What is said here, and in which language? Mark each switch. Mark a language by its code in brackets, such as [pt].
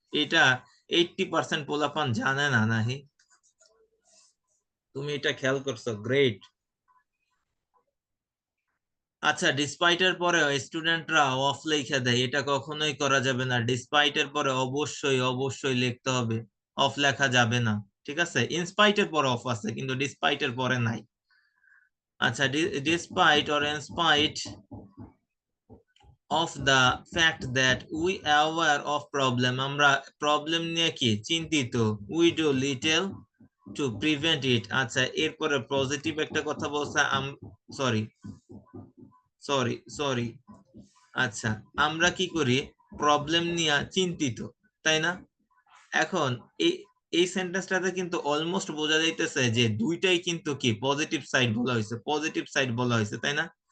[bn] এটা 80% পোলাপান জানে না নাহি, তুমি এটা খেয়াল করছো, গ্রেট। আচ্ছা, ডিসপাইটের পরে স্টুডেন্টরা অফ লিখে দেয়, এটা কখনোই করা যাবে না। ডিসপাইটের পরে অবশ্যই অবশ্যই লিখতে হবে, অফ লেখা যাবে না, ঠিক আছে? ইনস্পাইটের পরে অফ আছে, কিন্তু ডিসপাইটের পরে নাই। আচ্ছা, despite or in spite [en] of the fact that we are aware of problem, [bn] আমরা প্রবলেম নিয়ে কি চিন্তিত, [en] we do little to prevent it। [bn] আচ্ছা, এরপরে পজিটিভ একটা কথা বলছে, সরি সরি সরি, আচ্ছা আমরা কি করি, প্রবলেম নিয়ে চিন্তিত, তাই না? এখন এই এই সেন্টেন্সটাতে কিন্তু অলমোস্ট বোঝা যাইতেছে যে দুইটাই কিন্তু কি পজিটিভ সাইড বলা হয়েছে, পজিটিভ সাইড বলা হয়েছে, তাই না?